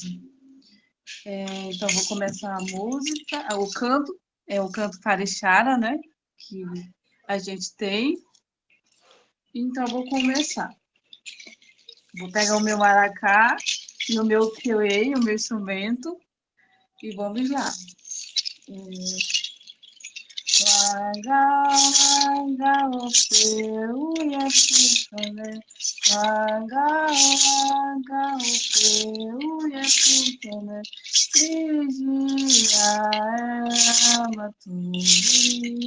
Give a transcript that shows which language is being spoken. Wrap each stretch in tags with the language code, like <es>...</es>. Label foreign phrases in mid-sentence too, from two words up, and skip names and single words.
<pt>Então, vou começar a música, o canto Carechara, né, que a gente tem. Então, vou começar. Vou pegar o meu maracá e o meu ukulele, o meu instrumento, e vamos lá. Wanga, wanga, ope, uya, putane. Wanga, wanga, ope, uya, putane. Krijiya, maturi.</pt>